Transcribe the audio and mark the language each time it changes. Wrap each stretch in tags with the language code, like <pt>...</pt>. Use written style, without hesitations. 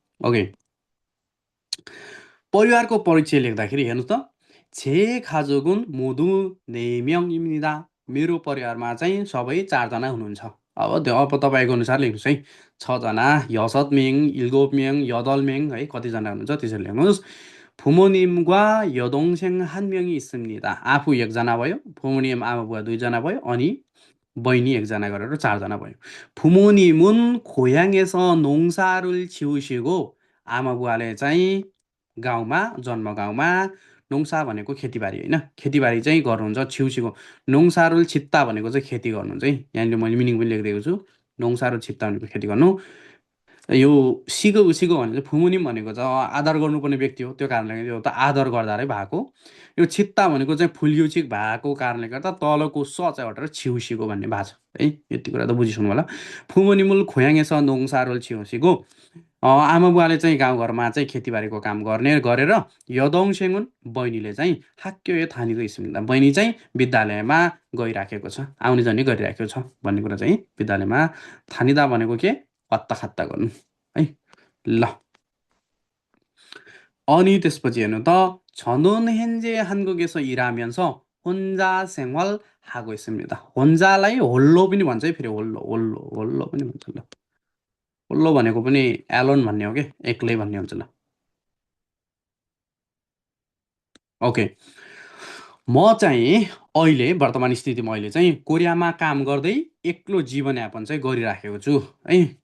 <ne>Okay परिवारको परिचय लेख्दाखेरि हेर्नुहोस् त</ne> <ko>제 가족은 모두 4명입니다.</ko> <ne>मेरो परिवारमा चाहिँ सबै 4जना हुनुहुन्छ. अब तपाईँको अनुसार लेख्नुहोस् है 6जना</ne> <ko>6명 7명 8명</ko> <ne>है कतिजना हुनुहुन्छ त्यसरी लेख्नुहोस्.</ne> <ko>부모님과 여동생 1명이 있습니다.</ko> <ne>आफू 1जना भयो 부모님 आमाबुवा 2जना भयो अनि बहिनी 1जना गरेर 4जना भयो.</ne> <ko>부모님은 고향에서 농사를 지으시고</ko> <ne>आमाबुवाले चाहिँ गाउँमा जन्मगाउँमा 농사 भनेको खेतीबारी होइन खेतीबारी चाहिँ गर्नुहुन्छ छिउछिको.</ne> <ko>농사를 짓다</ko> <ne>भनेको चाहिँ खेती गर्नुहुन्छ है. यहाँनिर मैले मिनिङ पनि लेखिदिएको छु.</ne> <ko>농사를 짓다</ko> <ne>भनेको खेती गर्नु. यो सिगो भने चाहिँ 부모님 भनेको चाहिँ आदर गर्नुपर्ने व्यक्ति हो. त्यो कारणले यो त आदर गर्दा रै भएको. यो छित्ता भनेको चाहिँ फुल्युचिक भएको कारणले गर्दा तलको स चाहिँ हटेर छिउसिको भन्ने भएको छ है. यति कुरा त बुझिसक्नु होला.</ne> <ko>부모님을 고향에서 농사를 지으시고</ko> <ne>आमाबुवाले चाहिँ गाउँघरमा चाहिँ खेतीबारीको काम गरेर</ne> <ko>여동생은</ko> <ne>बहिनीले चाहिँ</ne> <ko>학교에 다니고 있습니다.</ko> <ne>बहिनी चाहिँ विद्यालयमा गइराखेको छ आउने जाने गरिराखेको छ भन्ने कुरा चाहिँ विद्यालयमा 다니다 भनेको के</ne> <ko>왔다 갔다</ko> <ne>गर्नु है. ल अनि त्यसपछि हेर्नु त</ne> <ko>저는 현재 한국에서 일하면서 혼자 생활하고 있습니다.</ko> <ne>혼자लाई 홀로 पनि भन्छ है फेरि 홀로 पनि भन्छ. ल 홀로 भनेको पनि एलोन भन्ने हो के एक्लै भन्ने हुन्छ. ल ओके म चाहिँ अहिले वर्तमान स्थितिमा अहिले चाहिँ कोरियामा काम गर्दै एक्लो जीवनयापन चाहिँ गरिराखेको छु है.</ne>